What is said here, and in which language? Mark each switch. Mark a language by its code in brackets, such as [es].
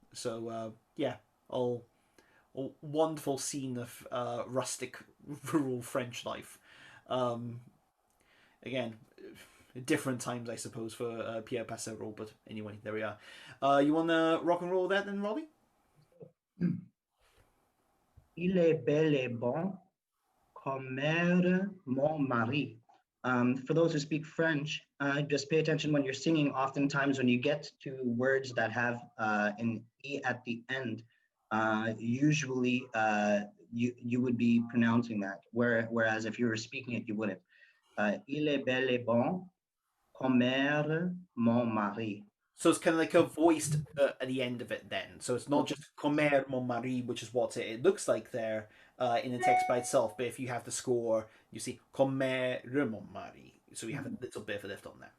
[en] So yeah, all wonderful scene of rustic rural French life. Again, different times I suppose for Pierre Passereau, but anyway, there we are. You want to rock and roll that then, Robbie? [fr] Il est bel et bon comme mère mon mari. [en] For those who speak French, just pay attention when you're singing. Oftentimes when you get to words that have an E at the end, usually you would be pronouncing that, whereas if you were speaking it, you wouldn't. [fr] Il est bel et bon comme mère mon mari. [en] So it's kind of like a voiced at the end of it then. So it's not just Comer mon mari, which is what it looks like there in the text by itself. But if you have the score, you see Comer mon mari. So you have a little bit of a lift on there.